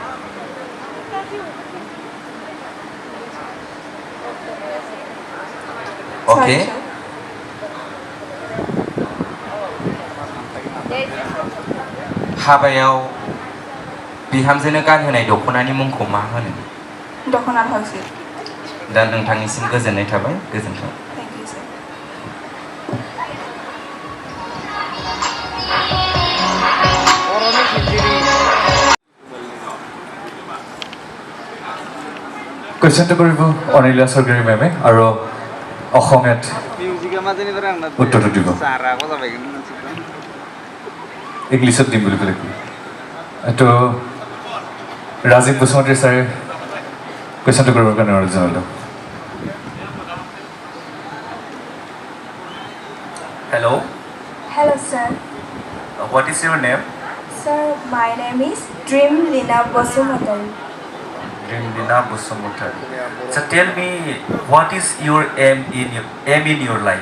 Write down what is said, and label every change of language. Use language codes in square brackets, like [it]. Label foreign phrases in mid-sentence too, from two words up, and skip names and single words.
[brx] अके हाबायाव बिहामजोनो गानहोनाय दख'नानि मुंखौ मा होनो दख'ना थावसि दा नोंथांनिसिम गोजोननाय थाबाय गोजोन्थों [en] thank you sir [as] কুৱেশ্যনটো কৰিব অনিলা চৰকাৰী মেমে আৰু অসমীয়াত উত্তৰটো দিব ইংলিছত দিম বুলি ক'লে এইটো ৰাজীৱ বসুমতাৰী ছাৰে কুৱেশ্যনটো কৰিবৰ কাৰণে অনুৰোধ জনালোঁ [en] Hello, Hello, sir. What is your name? Sir, my name is Dream Lina Bosumotari. Rimlina Busumutari. So tell me, what is your aim in your life?